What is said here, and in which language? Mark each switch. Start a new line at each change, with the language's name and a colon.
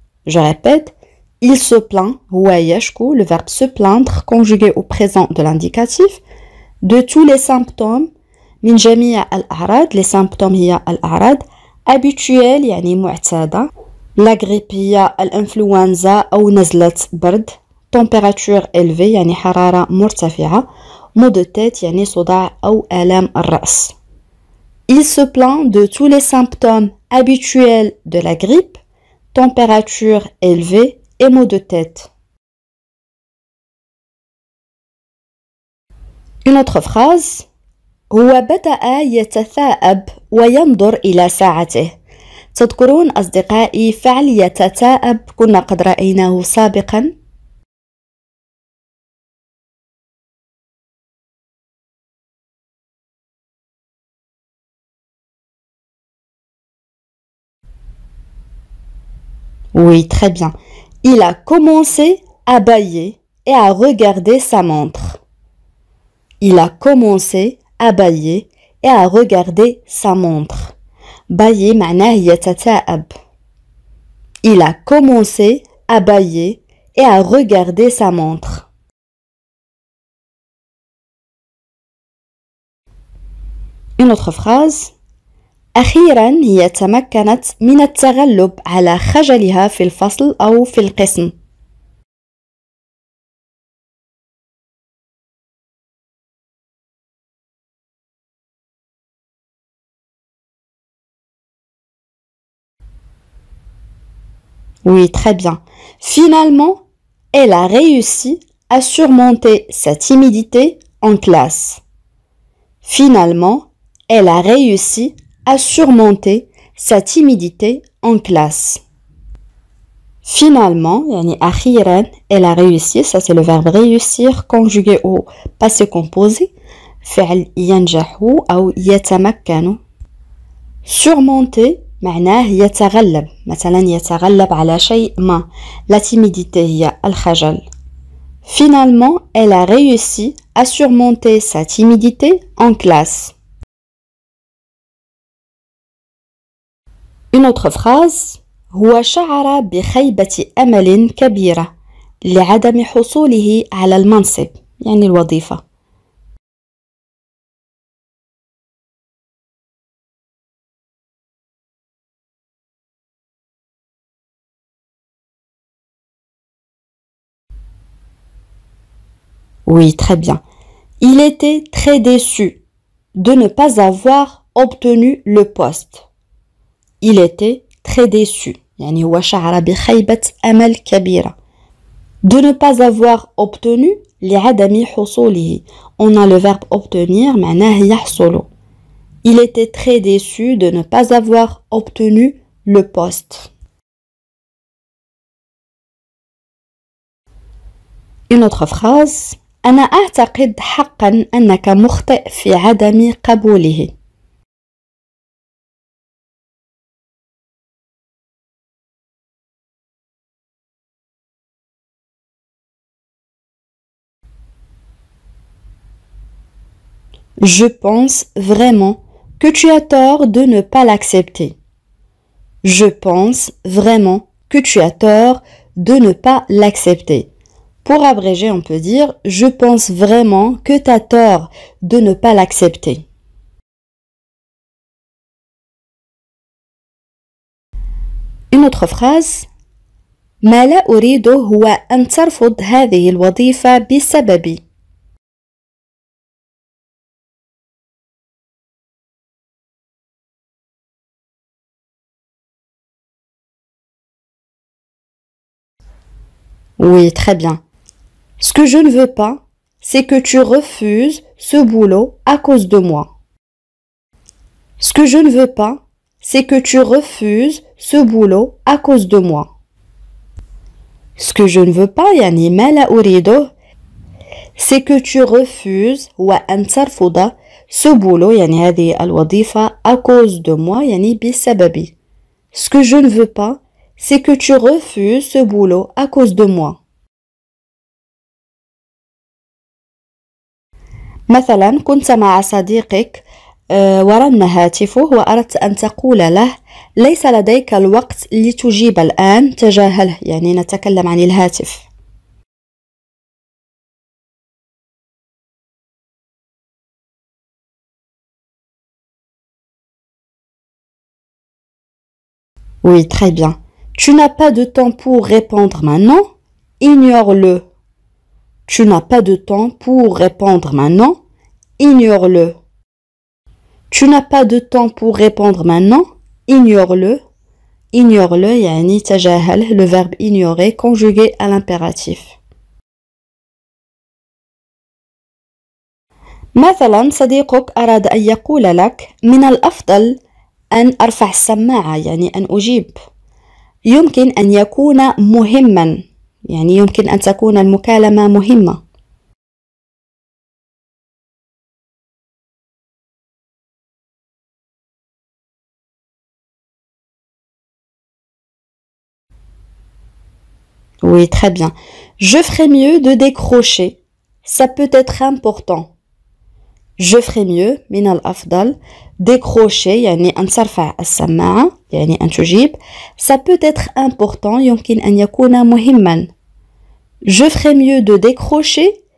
French: Je répète, il se plaint,
Arabic: huwa yashku,
French: le verbe se plaindre, conjugué au présent de l'indicatif, de tous les symptômes,
Arabic: min jami'a al-a'rad,
French: les symptômes
Arabic: hiya al-a'rad,
French: habituels,
Arabic: yani mu'tada,
French: la grippe
Arabic: hiya al-influenza
French: ou
Arabic: nazlat bard,
French: température élevée
Arabic: يعني حرارة مرتفعة
French: maux de tête
Arabic: يعني صداع أو آلام الرأس.
French: Il se plaint de tous les symptômes habituels de la grippe, température élevée et maux de tête. Une autre phrase
Arabic: هو بدأ يتثاءب وينظر إلى ساعته. تذكرون أصدقائي فعل يتثاءب كنا قد رأيناه سابقا.
French: Oui, très bien. Il a commencé à bâiller et à regarder sa montre. Il a commencé à bâiller et à regarder sa montre.
Arabic: Bâiller معناه يتثاءب.
French: Il a commencé à bâiller et à regarder sa montre. Une autre phrase
Arabic: أخيرا هي تمكنت من التغلب على خجلها في الفصل أو في القسم.
French: Oui, très bien. Finalement, elle a réussi à surmonter sa timidité en classe. Finalement, elle a réussi à surmonter sa timidité en classe. Finalement,
Arabic: يعني أخيرا,
French: elle a réussi, ça c'est le verbe réussir conjugué au passé composé,
Arabic: فعل ينجح أو يتمكن. Surmonter معناه يتغلب، مثلا يتغلب على شيء ما.
French: La timidité
Arabic: هي الخجل.
French: Finalement, elle a réussi à surmonter sa timidité en classe. Une autre phrase
Arabic: هو شعر بخيبة أمل كبيرة لعدم حصوله على المنصب يعني الوظيفة.
French: Oui, très bien. Il était très déçu de ne pas avoir obtenu le poste. Il était très déçu.
Arabic: يعني هو شعر بخيبة أمل كبيرة.
French: De ne pas avoir obtenu
Arabic: لعدم حصوله.
French: On a le verbe obtenir
Arabic: معناه يحصل.
French: Il était très déçu de ne pas avoir obtenu le poste. Une autre phrase
Arabic: أنا أعتقد حقا أنك مخطئ في عدم قبوله.
French: Je pense vraiment que tu as tort de ne pas l'accepter. Je pense vraiment que tu as tort de ne pas l'accepter. Pour abréger, on peut dire « Je pense vraiment que tu as tort de ne pas l'accepter ». Une autre phrase
Arabic: ما لا أريده هو أن ترفض هذه الوظيفة بسببي.
French: Oui, très bien. Ce que je ne veux pas, c'est que tu refuses ce boulot à cause de moi. Ce que je ne veux pas, c'est que tu refuses ce boulot à cause de moi. Ce que je ne veux pas,
Arabic: يعني ما لا أريده,
French: c'est que tu refuses
Arabic: وأن ترفض
French: ce boulot,
Arabic: يعني هذه الوظيفة
French: à cause de moi,
Arabic: يعني بسببي.
French: Ce que je ne veux pas, c'est que tu refuses ce boulot à cause de moi.
Arabic: مثلا كنت مع صديقك ورن هاتفه وأردت أن تقول له ليس لديك الوقت لتجيب الآن تجاهله يعني نتكلم عن الهاتف.
French: Oui, très bien. Tu n'as pas de temps pour répondre maintenant. Ignore-le. Tu n'as pas de temps pour répondre maintenant. Ignore-le. Tu n'as pas de temps pour répondre maintenant. Ignore-le. Ignore-le,
Arabic: يعني تجاهله,
French: le verbe ignorer conjugué à l'impératif.
Arabic: مثلا صديقك أراد أن يقول لك من الأفضل أن أرفع السماعة يعني أن أجيب. يمكن أن يكون مهما يعني يمكن أن تكون المكالمة مهمة.
French: Oui, très bien. Je ferais mieux de décrocher. Ça peut être important. Je ferais mieux
Arabic: من الأفضل décrocher يعني أن ترفع السماعة يعني أن تجيب.
French: Ça peut être important
Arabic: يمكن أن يكون مهما.
French: Je ferais mieux de décrocher.